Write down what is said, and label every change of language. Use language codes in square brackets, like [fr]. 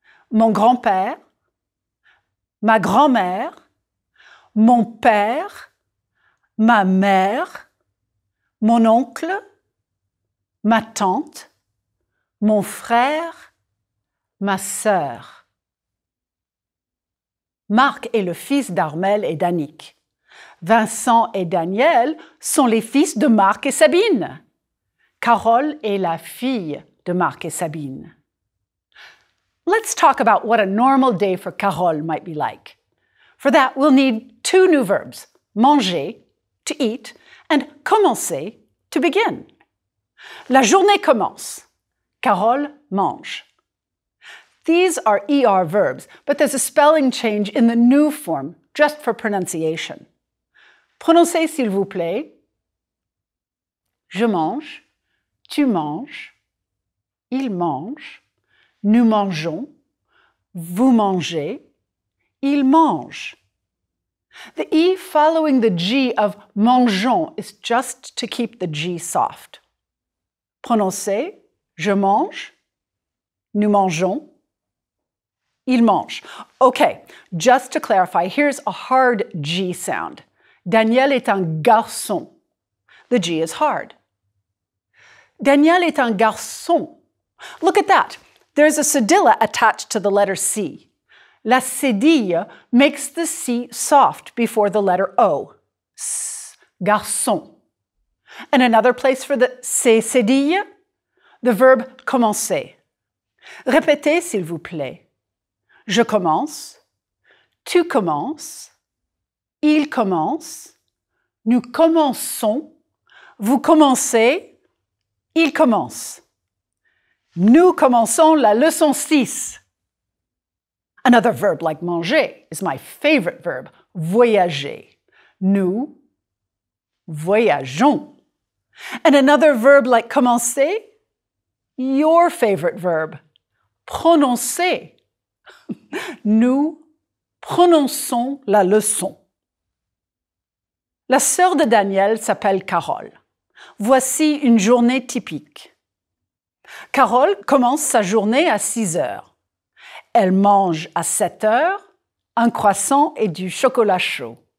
[fr] Mon grand-père, ma grand-mère, mon père, ma mère, mon oncle, ma tante, mon frère, ma sœur. Marc est le fils d'Armel et d'Annick. Vincent et Daniel sont les fils de Marc et Sabine. Carole est la fille de Marc et Sabine. [en] Let's talk about what a normal day for Carole might be like. For that, we'll need 2 new verbs, manger, to eat, and commencer, to begin. [fr] La journée commence. Carole mange. [en] These are ER verbs, but there's a spelling change in the new form, just for pronunciation. [fr] Prononcez, s'il vous plaît. Je mange, tu manges, il mange, nous mangeons, vous mangez, il mange. [en] The E following the G of mangeons is just to keep the G soft. [fr] Prononcez, je mange, nous mangeons, il mange. [en] Okay, just to clarify, here's a hard G sound. [fr] Daniel est un garçon. [en] The G is hard. [fr] Daniel est un garçon. [en] Look at that. There's a cedilla attached to the letter C. La cédille makes the C soft before the letter O. S, garçon. And another place for the C cédille, the verb commencer. [fr] Répétez, s'il vous plaît. Je commence, tu commences, il commence, nous commençons, vous commencez, il commence. Nous commençons la leçon 6. [en] Another verb like manger is my favorite verb, voyager. [fr] Nous voyageons. [en] And another verb like commencer, your favorite verb, prononcer. [fr] Nous prononçons la leçon. La sœur de Daniel s'appelle Carole. Voici une journée typique. Carole commence sa journée à 6 heures. Elle mange à 7 heures un croissant et du chocolat chaud.